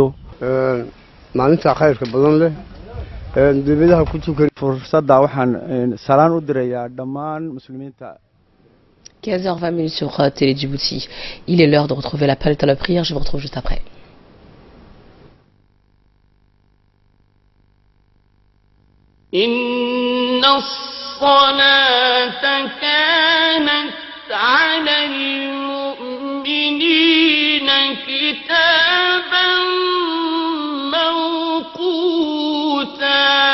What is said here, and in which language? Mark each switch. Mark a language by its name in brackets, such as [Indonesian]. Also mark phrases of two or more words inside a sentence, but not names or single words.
[Somali] maalinta khayrka badan leh dibadaha ku tukan fursadda waxaan salaan u dirayaa dhammaan muslimiinta [French] 15h20 sur Télé Djibouti. Il est l'heure de retrouver l'appel à la prière. Je vous retrouve juste après. [Arabic] إن الصلاة كانت على المؤمنين كتابا موقوتا